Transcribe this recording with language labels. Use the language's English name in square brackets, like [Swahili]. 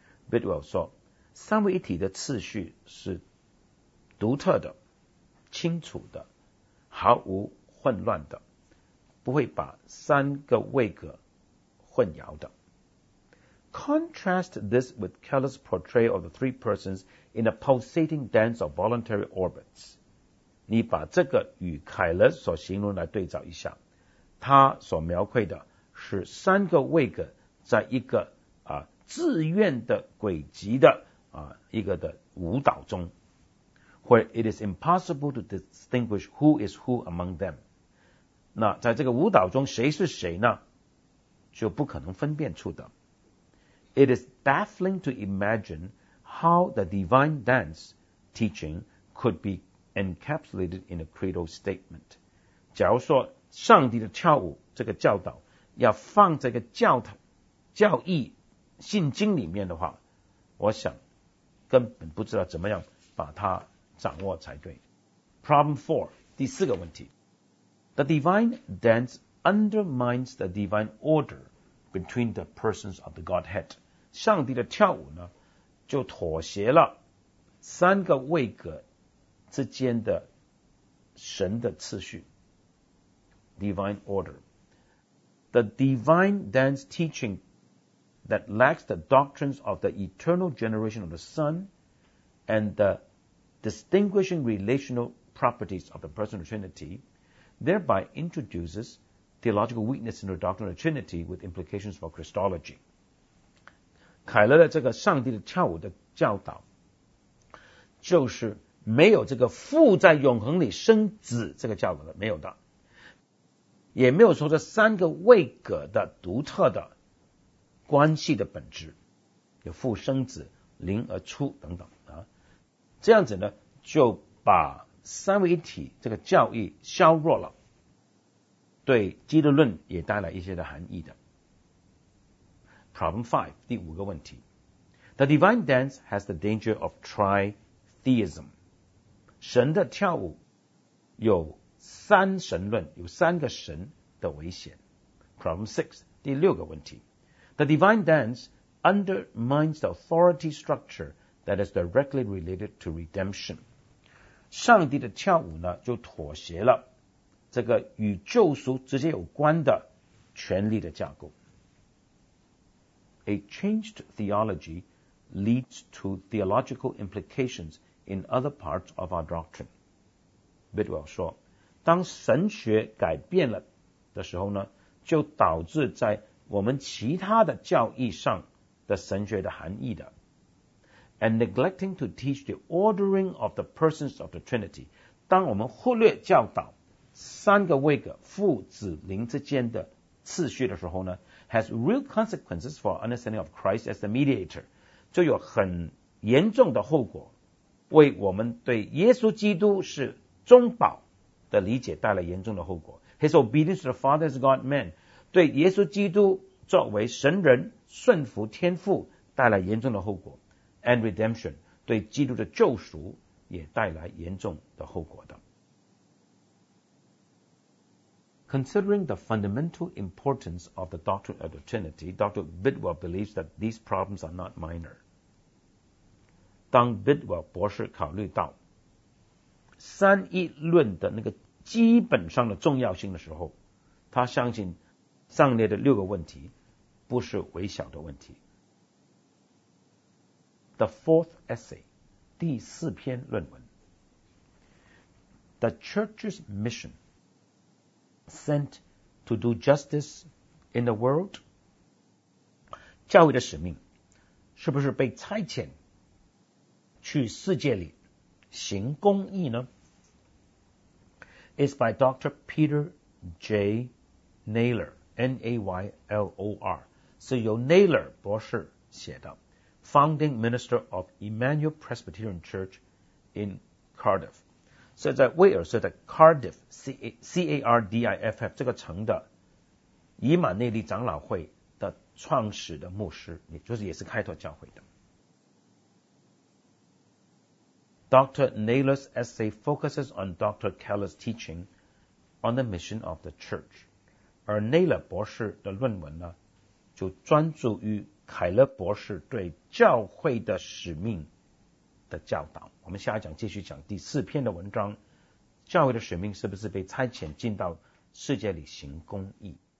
[Chinese] Bidwell 说，三位一体的次序是独特的、清楚的、毫无混乱的，不会把三个位格混淆的。 [English] Contrast this with Keller's portrayal of the three persons in a pulsating dance of voluntary orbits. [Chinese] 你把这个与凯勒所形容来对照一下，他所描绘的是三个位格在一个自愿的轨迹的一个的舞蹈中 [English] ，where it is impossible to distinguish who is who among them。 [Chinese] 那在这个舞蹈中谁是谁呢？就不可能分辨出的。 [English] It is baffling to imagine how the divine dance teaching could be encapsulated in a credo statement。 [Chinese] 假如说上帝的跳舞这个教导要放这个教义。信经里面的话，我想根本不知道怎么样把它掌握才对。 [English] Problem four， [Chinese] 第四个问题。 [English] The divine dance undermines the divine order between the persons of the Godhead。 [Chinese] 上帝的跳舞呢，就妥协了三个位格之间的神的次序。 [English] Divine order。 The divine dance teaching。 That lacks the doctrines of the eternal generation of the Son and the distinguishing relational properties of the person of the Trinity, thereby introduces theological weakness in the doctrine of the Trinity with implications for Christology. [Chinese] 凯勒的这个上帝的跳舞的教导，就是没有这个父在永恒里生子这个教导的，没有的，也没有说这三个位格的独特的关系的本质，有父生子灵而出等等这样子呢，就把三位一体这个教义削弱了，对基督论也带来一些的含义的。 [English] Problem 5， [Chinese] 第五个问题。 [English] The divine dance has the danger of tritheism. [Chinese] 神的跳舞有三神论，有三个神的危险。 [English] Problem 6， [Chinese] 第六个问题。 [English] The divine dance undermines the authority structure that is directly related to redemption. [Chinese] 上帝的跳舞呢，就妥协了这个与救赎直接有关的权力的架构。 [English] A changed theology leads to theological implications in other parts of our doctrine. [Chinese] Bidwell 说，当神学改变了的时候呢，就导致在我们其他的教义上的神学的含义的。 [English] And neglecting to teach the ordering of the persons of the Trinity， [Chinese] 当我们忽略教导三个位格父子灵之间的次序的时候呢， [English] has real consequences for understanding of Christ as the mediator， [Chinese] 就有很严重的后果，为我们对耶稣基督是中保的理解带来严重的后果。 [English] His obedience to the Father as God man， [Chinese] 对耶稣基督作为神人顺服天父带来严重的后果 [English] and redemption [Chinese] 对基督的救赎也带来严重的后果的。 [English] Considering the fundamental importance of the doctrine of the Trinity, Dr. Bidwell believes that these problems are not minor. [Chinese] 当 Bidwell 博士考虑到三一论的那个基本上的重要性的时候，他相信上列的六个问题不是微小的问题。 [English] The fourth essay, [Chinese] 第四篇论文。 [English] The Church's mission, sent to do justice in the world? [Chinese] 教会的使命是不是被差遣去世界里行公义呢？ [English] It's by Dr. Peter J. Naylor, N-A-Y-L-O-R, [Chinese] 是由 Naylor 博士写的 [English] Founding Minister of Emmanuel Presbyterian Church in Cardiff. [Chinese] 是在威尔士的 Cardiff, C-A-R-D-I-F-F, 这个城的以马内利长老会的创始的牧师，也就是也是开拓教会的。 [English] Dr. Naylor's essay focuses on Dr. Keller's teaching on the mission of the church. [Chinese] 而 Naylor 博士的论文呢，就专注于凯勒博士对教会的使命的教导。我们下一讲继续讲第四篇的文章，教会的使命是不是被差遣进到世界里行公义。